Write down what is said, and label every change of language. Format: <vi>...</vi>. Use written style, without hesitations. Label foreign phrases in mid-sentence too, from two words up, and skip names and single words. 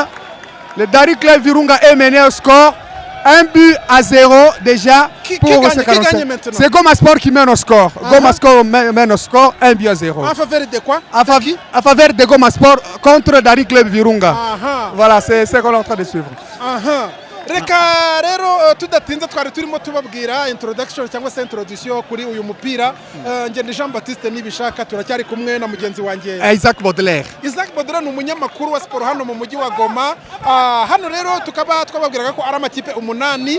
<fr>Le Dari Club Virunga est mené au score. 1-0 déjà. Qui gagne maintenant? C'est Goma Sport qui mène au score. Goma Sport mène au score 1-0. En faveur de quoi? En faveur de Goma Sport contre Dari Club Virunga. Voilà, c'est ce qu'on est en train de suivre.</fr> <rw>Reka rero tudatinze twari turimo tubabwira introduction cyangwa se introduction kuri uyu mupira. Ngende Jean Baptiste Nibishaka turacyari kumwe na mugenzi wanjye Isaac Baudelaire. Isaac Baudelaire ni umunyamakuru wa sport hano mu mujyi wa Goma. Hano rero tukaba twababwiraga ko ari amakipe 8.</rw>